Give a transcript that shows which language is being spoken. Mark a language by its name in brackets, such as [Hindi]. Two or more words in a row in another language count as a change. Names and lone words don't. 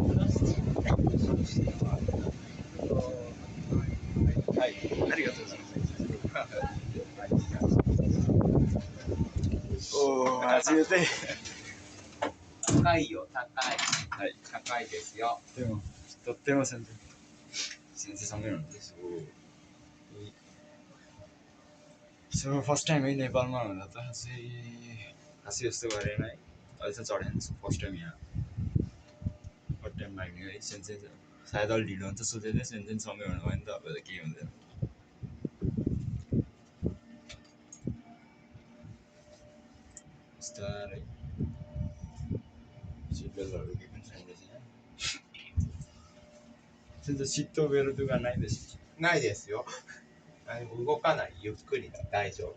[Japanese] Hi, arigatou. [Nepali] चाहिँ यो चाहिँ [Japanese] 高いよ、高い。はい、高いですよ。でもとっても先生 [Nepali] सँगै हुनुहुन्छ [English] so first time [Nepali] है नेपालमा हुँदा त खासै जस्तो गरेन है अहिले चाहिँ चढेन [English] first time [Nepali] यहाँ [English] first time biking [Nepali] है सेन्सेन सायद अलिक ढिलो हुन्छ सोचेको थिएँ सेन्सेन सँगै हुनु भयो नि त अब त केही हुँदैन बिस्तारै [English] seat belts [Nepali] केही पनि छैन रहेछ यहाँ सेन्सेन सिट [Japanese] とベルトがないですないですよ。動かない。ゆっくり大丈夫。